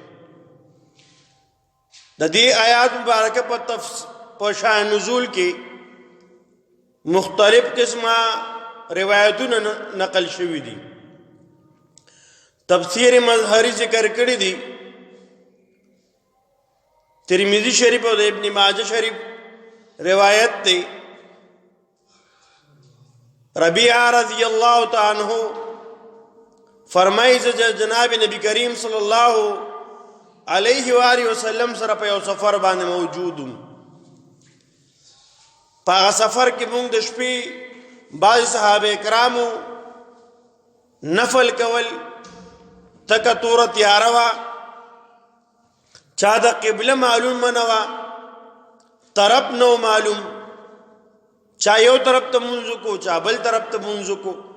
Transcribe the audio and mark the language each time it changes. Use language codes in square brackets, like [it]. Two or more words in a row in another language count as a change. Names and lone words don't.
[ps] د دې آیات مبارکه په شان نزول کې مختلف قسمه روایتونه نقل شوي دي. تفسیر مظهری ذکر کړی دي، ترمذی شریف او ابن ماجه شریف روایت دی. ربیعہ [ar] رضی اللہ تعالی عنہ [ps] فرمائی جناب نبی کریم [ar] صلی اللہ علیہ وآلہ وسلم [ps] سره په یو سفر باندې موجودم. په هغه سفر کې موږ د شپې بعض صحابه کرامو نفل کول، تکه توره تیاره وه، چا د قبله معلوم نه وه، طرف نو معلوم، چا یو طرف ته مونږ کو، چا بل طرف ته مونږ کو.